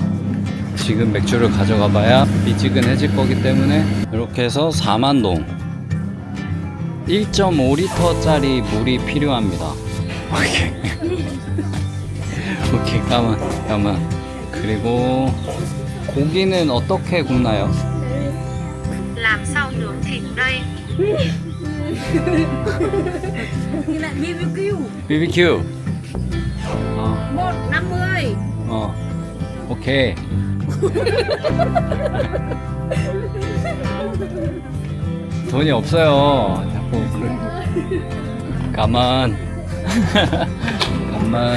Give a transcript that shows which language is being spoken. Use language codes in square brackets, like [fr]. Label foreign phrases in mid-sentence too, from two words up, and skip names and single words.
[ko] 지금 맥주를 가져가 봐야 미지근해질 거기 때문에 이렇게 해서 4만동 1.5리터짜리 물이 필요합니다. 오케이 까만. 그리고 고기는 어떻게 굽나요? [vi] Làm sao nướng thịt đây? Như là BBQ. BBQ. 150. [ko] 오케이. 돈이 없어요. 자꾸 가만. 가만.